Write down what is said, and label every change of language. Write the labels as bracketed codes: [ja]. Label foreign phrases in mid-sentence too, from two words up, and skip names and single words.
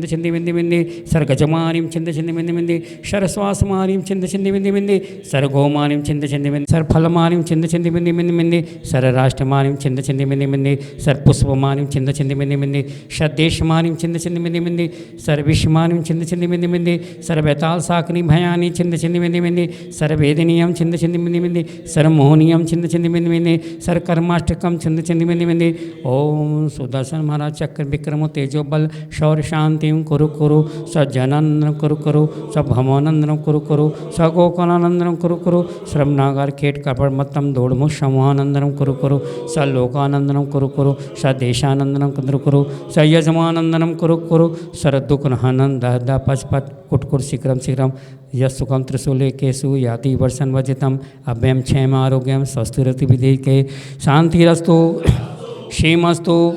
[sa] छिंद बिंदी बिंदी सर्वगजमानिम छिंद छिंद बिंदी बिंदी सर्वश्वासमानिम छिंद छिंद बिंदी बिंदी सर्वगोमानिम छिंद छिंद बिंदी सर्वफलमानिम छिंद छिंद बिंदी बिंदी बिंदी सर्वराष्ट्रमानिम छिंद छिंद बिंदी बिंदी सर्वपुष्पमानिम छिंद छिंद बिंदी बिंदी सर्वदेशमानिम छिंद छिंद बिंदी बिंदी सर्वविश्वमानिम छिंद छिंद बिंदी बिंदी सर्ववेताल साकनी भयानी छिंद छिंद बिंदी बिंदी सर्ववेदनीयम छिंद छिंद बिंदी बिंदी सर्वमोहनीयम छिंद छिंद बिंदी बिंदी सर्वकर्माष्टकम छिंद छिंद बिंदी बिंदी ओम सुदर्शन महाराज चक्र विक्रमो तेजो बल शौर्य शांतिम कुरु कुरु सज्जनानंदन कुरु कुरु सभमोनंदन कुरु कुरु सगोकानंदन कुरु कुरु श्रवनागार खेट कपड़ मतम दौड़मु समूहानंदनम कुरु कुरु सलोकानंदनम कुरु कुरु सदेशानंदनम कुरु कुरु सयजमानंदनम कुरु कुरु सरदुखनहनंद दहदा पचपत कुटकुर शीघ्रम शीघ्रम यस्सुखम त्रिशूले केशु याति वर्षन वजितम अभ्यम क्षेम आरोग्यम स्वस्थिरति विधेयके शांतिरस्तु क्षेमस्तु